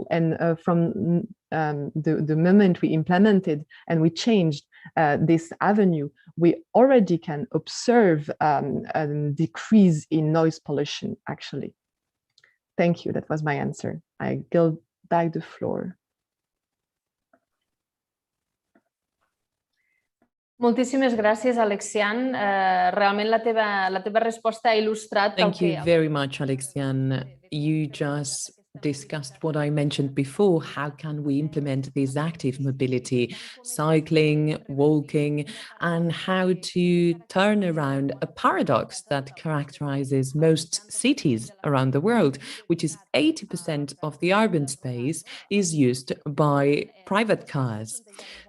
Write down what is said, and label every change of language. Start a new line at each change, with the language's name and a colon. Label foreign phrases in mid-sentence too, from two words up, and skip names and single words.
English: And from the moment we implemented and we changed this avenue, we already can observe a decrease in noise pollution, actually. Thank you. That was my answer. I give back the floor.
Catalan: Moltíssimes gràcies, Alexian. Realment la teva resposta ha il·lustrat...
English: Thank you very much, Alexian. You just discussed what I mentioned before. How can we implement this active mobility, cycling, walking, and how to turn around a paradox that characterizes most cities around the world, which is 80% of the urban space is used by private cars.